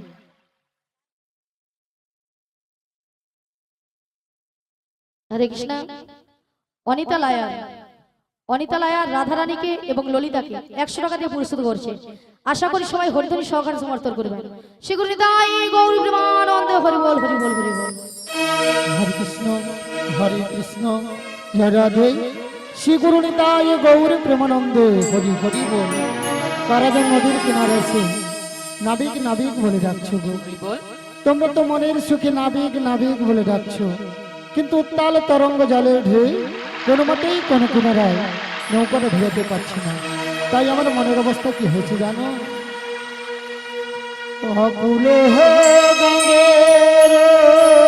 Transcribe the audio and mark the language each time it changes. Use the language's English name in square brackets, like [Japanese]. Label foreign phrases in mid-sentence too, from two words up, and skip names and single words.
[Bangla] হরে কৃষ্ণ অনিতা লায়া রাধা রানী কে এবং ললিতা কে 100 টাকা দিয়ে পুরস্কৃত করছে। আশা করি সবাই হরিধ্বনি সহকারে সমর্থন করবেন। শ্রী গুরু নিতাই গৌর প্রেমানন্দে হরি বল হরি বল হরি বল। হরে কৃষ্ণ জয় রাধে শ্রী গুরু নিতায় গৌর প্রেমানন্দে হরি হরি বোল। কারাগার নদীর কিনারে এসে নাবিক নাবিক বলে ডাকছো গো, তোমরা তো মনের সুখে নাবিক নাবিক বলে ডাকছো, কিন্তু উত্তাল তরঙ্গ জলের ঢেউ কোনো মতেই কোনো কিনারায় নৌকাটা ভেজাতে পারছি না। তাই আমার মনের অবস্থা কি হয়েছে জানো? অকুলে হে গঙ্গের